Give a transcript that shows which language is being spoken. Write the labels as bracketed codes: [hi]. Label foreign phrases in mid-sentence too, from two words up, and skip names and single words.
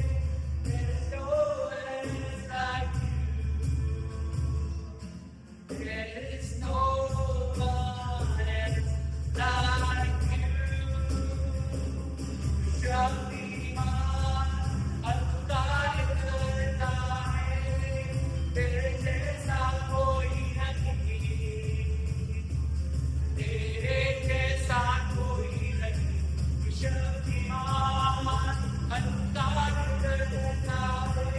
[en] There is no one else like you. There is no one else like you. Shaktiman, Adonai, [hi] तेरे जैसा कोई नहीं, तेरे जैसा कोई नहीं. शक्तिमान, Adonai,